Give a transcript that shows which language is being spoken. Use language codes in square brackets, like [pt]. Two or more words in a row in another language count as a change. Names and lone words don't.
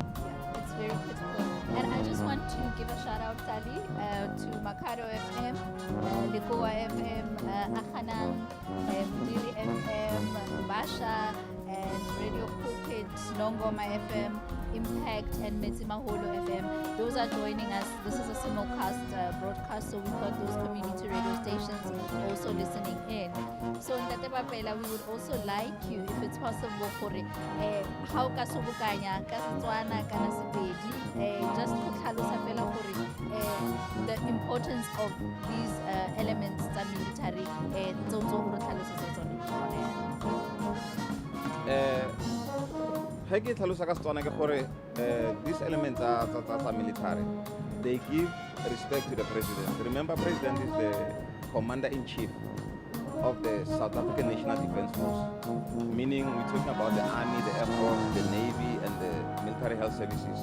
[en] It's very critical. And I just want to give a shout out, Sally, to Makado FM, Likoa FM, Akhanang, Dili FM, Basha, and Radio Pulpit, Nongoma FM, Impact, and Metsimaholo FM. Those are joining us. This is a simulcast broadcast, so we've got those community radio stations also listening in. So Ntate Bapela, we would also like you, if it's possible, for how [tn] ka subukanya ka Setswana kana Sepedi, [en] just to [tn] tlhalosa fela gore [en] the importance of these elements [tn] tsa military tso go tlhalosetsa tsone. Ge ke tlhalosa ka Setswana ke gore [en] these elements are military. They give respect to the president. Remember, president is the commander-in-chief of the South African National Defence Force, meaning we're talking about the Army, the Air Force, the Navy, and the Military Health Services.